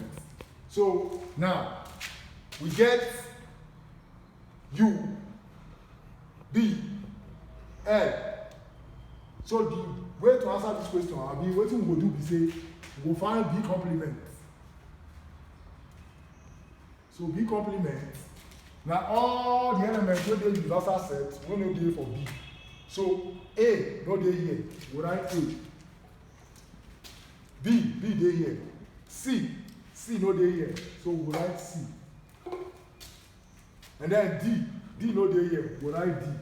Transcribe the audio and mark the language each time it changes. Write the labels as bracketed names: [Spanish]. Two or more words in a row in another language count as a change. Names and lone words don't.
[Nigerian Pidgin] So now we get U, B, L. So the way to answer this question, I'll be waiting we go do be say we go find B complement. So B complement. Now all the elements wey dey universal set wey no dey for B. So A no dey here, we write A. B dey here. C no dey here, so we write C. And then D no dey here, we write D.